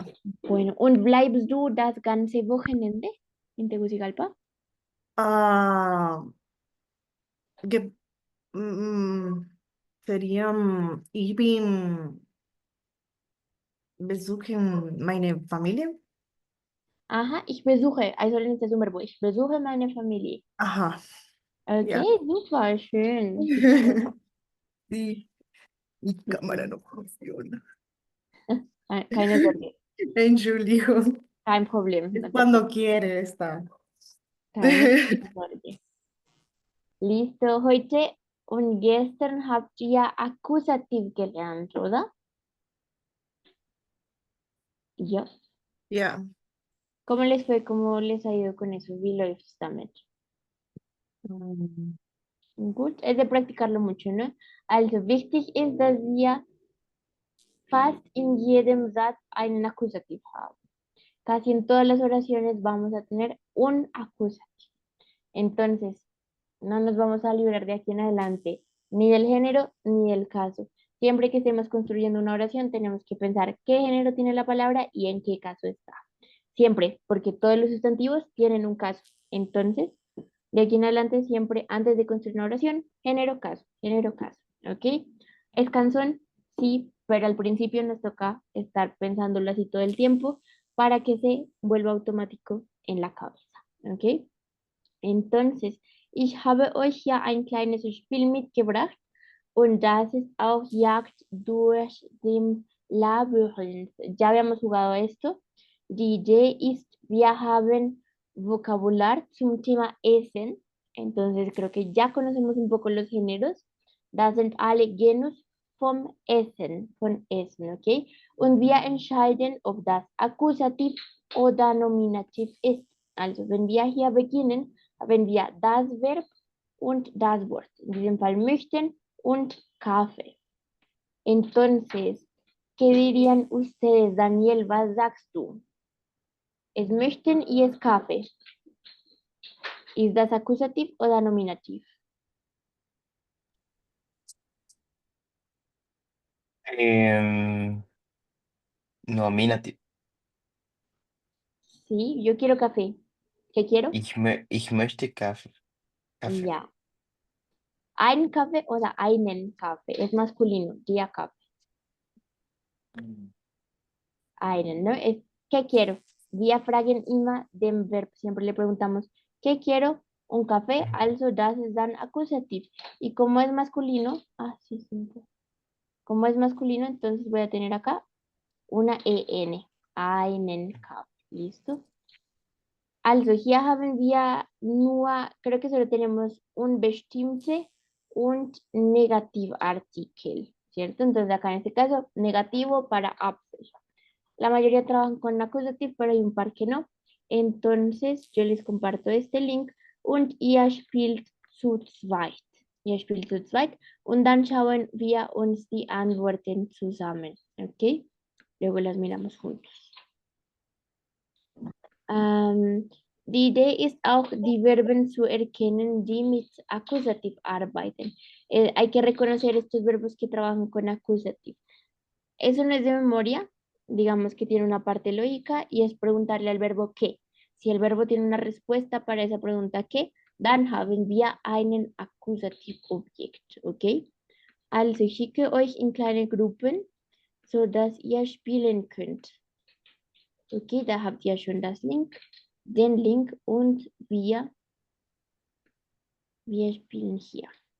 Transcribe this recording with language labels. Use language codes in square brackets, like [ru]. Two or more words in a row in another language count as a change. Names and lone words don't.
[de] Bueno, und bleibst du das ganze Wochenende in Tegucigalpa? Ah, ge, mm, ich bin besuchen meine Familie. Aha, ich besuche, also das ist [es] un verbo, [de] ich besuche meine Familie. Aha, Okay, ja. super, schön. Super. [es] Sí, mi cámara no funciona. [de] Keine Sorge, Entschuldigung, kein Problem, [es] es no te cuando preocupes, quiere estar. [de] keine Sorge. Listo, heute und gestern habt ihr Akkusativ gelernt, oder? Ja. Ja. [es] ¿Cómo les fue? ¿Cómo les ha ido con eso? [de] Wie läuft's damit? Mm, Gut, [es] es de practicarlo mucho, ¿no? [de] Also wichtig ist, dass wir fast in jedem Satz einen Akkusativ haben. [es] Casi en todas las oraciones vamos a tener un acusativo. Entonces, no nos vamos a librar de aquí en adelante ni del género ni del caso. Siempre que estemos construyendo una oración, tenemos que pensar qué género tiene la palabra y en qué caso está. Siempre, porque todos los sustantivos tienen un caso. Entonces, de aquí en adelante, siempre antes de construir una oración, género, caso. ¿Ok? ¿Es cansón? Sí, pero al principio nos toca estar pensándolo así todo el tiempo para que se vuelva automático en la cabeza. ¿Ok? Entonces, [de] ich habe euch ja ein kleines Spiel mitgebracht und das ist auch Jagd durch den Labyrinth. [es] Ya habíamos jugado esto. [de] Die Idee ist, wir haben Vokabular zum Thema Essen. [es] Entonces, creo que ya conocemos un poco los géneros. [de] Das sind alle Genus von Essen, ¿ok? Und wir entscheiden, ob das Akkusativ oder Nominativ ist. Also, wenn wir hier beginnen, haben wir das Verb und das Wort. In diesem Fall möchten und Kaffee. [es] Entonces, ¿qué dirían ustedes, Daniel? [de] Was sagst du? Es möchten [es] y es [de] Kaffee. ¿Ist das Akkusativ oder Nominativ? Em, Nominativ. [es] Sí, yo quiero café. ¿Qué quiero? [de] Ich möchte Kaffee. Kaffee. Ja. Ein Kaffee oder einen Kaffee. [es] Es masculino. [de] Der Kaffee. Mm. Einen, [es] ¿no? Es ¿qué quiero? [de] Wir fragen immer dem Verb. [es] Siempre le preguntamos, ¿qué quiero? Un café, [de] also das ist dann Akkusativ. [es] Y como es masculino, sí, simple. Como es masculino, entonces voy a tener acá una EN. [de] Einen Kaffee. ¿Listo? Also, hier haben wir nur, [es] creo que solo tenemos un [de] bestimmte und Negativartikel, [es] ¿cierto? Entonces acá en este caso, negativo para Apfel. La mayoría trabajan con acusativo, pero hay un par que no. Entonces yo les comparto este link [de] und ihr spielt zu zweit. Ihr spielt zu zweit und dann schauen wir uns die Antworten zusammen. [es] ¿Ok? Luego las miramos juntos. [de] Die Idee ist auch, die Verben zu erkennen, die mit Akkusativ arbeiten. [es] Hay que reconocer estos verbos que trabajan con acusativo. Eso no es de memoria, digamos que tiene una parte lógica y es preguntarle al verbo qué. Si el verbo tiene una respuesta para esa pregunta qué, [de] dann haben wir einen Akkusativobjekt, ¿ok? Also ich schicke euch in kleine Gruppen, sodass ihr spielen könnt. Okay, da habt ihr schon den Link und wir spielen hier.